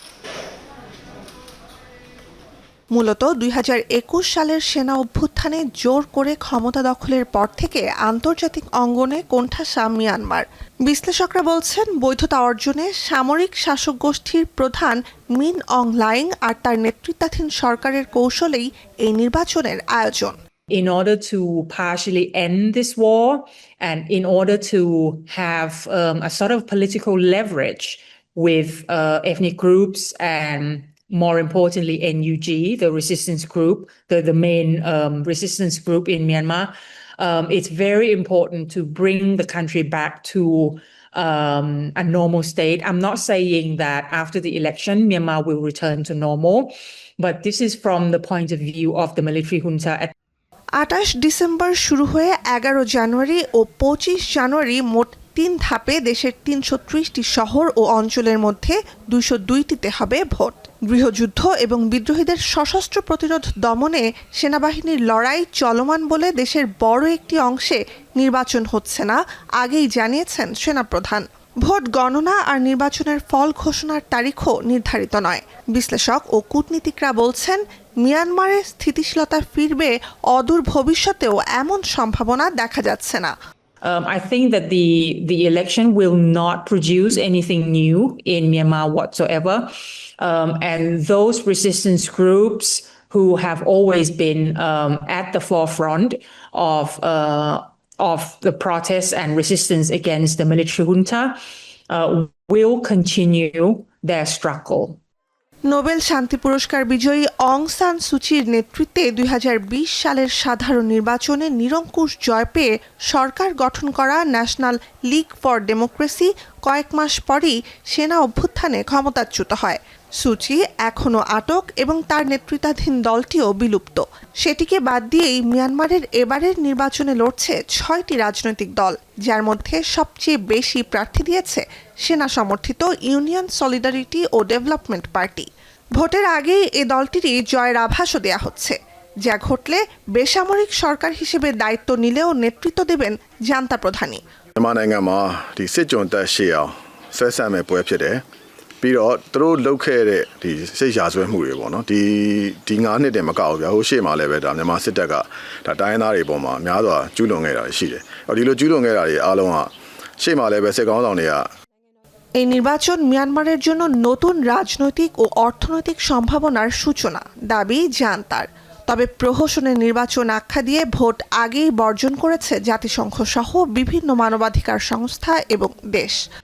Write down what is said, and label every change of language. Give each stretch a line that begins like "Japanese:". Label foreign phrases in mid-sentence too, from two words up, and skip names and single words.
Bangla: মূলত ২০২১ সালের সেনা অভ্যুত্থানে জোর করে ক্ষমতা দখলের পর থেকে আন্তর্জাতিক অঙ্গনে কোণঠাসা মিয়ানমার। বিশ্লেষকরা বলছেন, বৈধতা অর্জনে সামরিক শাসক গোষ্ঠীর প্রধান মিন অং লাইং আর তার নেতৃত্বাধীন সরকারের কৌশলেই এই নির্বাচনের আয়োজন।
English: In order to partially end this war and in order to have a sort of political leverage with ethnic groups and more importantly NUG, the resistance group, the main resistance group in Myanmar, it's very important to bring the country back to a normal state. I'm not saying that after the election Myanmar will return to normal, but this is from the point of view of the military junta.
Bangla: ২৮ ডিসেম্বর শুরু হয়ে ১১ জানুয়ারি ও ২৫ জানুয়ারি মোট ৩ ধাপে দেশের ৩৩০টি শহর ও অঞ্চলের মধ্যে ২০২টিতে হবে ভোট। গৃহযুদ্ধ এবং বিদ্রোহীদের সশস্ত্র প্রতিরোধ দমনে সেনাবাহিনীর লড়াই চলমান বলে দেশের বড় একটি অংশে নির্বাচন হচ্ছে না, আগেই জানিয়েছেন সেনাপ্রধান। ভোট গণনা আর নির্বাচনের ফল ঘোষণার তারিখও নির্ধারিত নয়। বিশ্লেষক ও কূটনীতিকরা বলছেন, মিয়ানমারে স্থিতিশীলতা ফিরবে অদূর ভবিষ্যতেও এমন সম্ভাবনা দেখা যাচ্ছে না। I think that the election will not produce anything new in Myanmar whatsoever, and those resistance groups who have always been at the forefront of the protests and resistance against the military junta will continue their struggle. নোবেল শান্তি পুরস্কার বিজয়ী অং সান সুচির নেতৃত্বে ২০২০ সালের সাধারণ নির্বাচনে নিরঙ্কুশ জয় পেয়ে সরকার গঠন করা ন্যাশনাল লীগ ফর ডেমোক্রেসি কয়েক মাস পরই সেনা অভ্যুত্থানে ক্ষমতাচ্যুত হয়। সুচি এখনও আটক এবং তার নেতৃত্বাধীন দলটিও বিলুপ্ত। সেটিকে বাদ দিয়েই মিয়ানমারের এবারের নির্বাচনে লড়ছে ৬টি রাজনৈতিক দল, যার মধ্যে সবচেয়ে বেশি প্রার্থী দিয়েছে সেনা সমর্থিত ইউনিয়ন সলিডারিটি ও ডেভেলপমেন্ট পার্টি। ভোটের আগেই এ দলটিরই জয়ের আভাসও দেয়া হচ্ছে, যা ঘটলে বেসামরিক সরকার হিসেবে দায়িত্ব নিলেও নেতৃত্ব দেবেন জান্তা প্রধানই।
Burmese: မြန်မာနိုင်ငံမှာဒီစစ်ကြုံတက်ရှေ့အောင်ဆွဲဆန့်မဲ့ပွဲဖြစ်တယ်ပြီးတော့သူတို့လုပ်ခဲ့တဲ့ဒီစိတ်ရာဇဝဲမှုတွေပေါ့နော်ဒီ9နှစ်တည်းမကောက်ဘူးဗျာဟိုရှေ့မှာလည်းပဲဒါမြန်မာစစ်တပ်ကဒါတိုင်းသားတွေပေါ်မှာများစွာကျူးလွန်ခဲ့တာရှိတယ်ဒီလိုကျူးလွန်ခဲ့တာတွေအားလုံးကရှေ့မှာလည်းပဲစစ်ကောင်းဆောင်တွေက
Bangla: এই নির্বাচন মিয়ানমারের জন্য নতুন রাজনৈতিক ও অর্থনৈতিক সম্ভাবনার সূচনা, দাবি জান্তার। তবে প্রহসনের নির্বাচন আখ্যা দিয়ে ভোট আগেই বর্জন করেছে জাতিসংঘ সহ বিভিন্ন মানবাধিকার সংস্থা এবং দেশ।